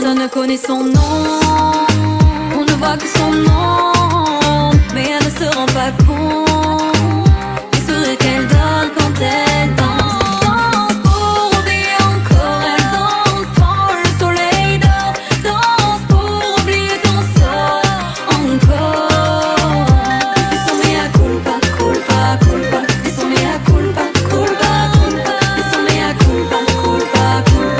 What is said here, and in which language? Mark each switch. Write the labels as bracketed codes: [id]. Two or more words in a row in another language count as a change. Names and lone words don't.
[fr] Personne ne connaît son nom, on ne voit que son nom, mais elle ne se rend pas compte du sourire qu'elle donne quand elle danse. Danse pour oublier encore, elle danse quand le soleil dort. Danse pour oublier ton sort encore. Fais son [la] mea culpa, culpa, culpa. [fr] Fais son [la] mea culpa, culpa, culpa. [fr] Fais son [la] mea culpa, culpa, culpa.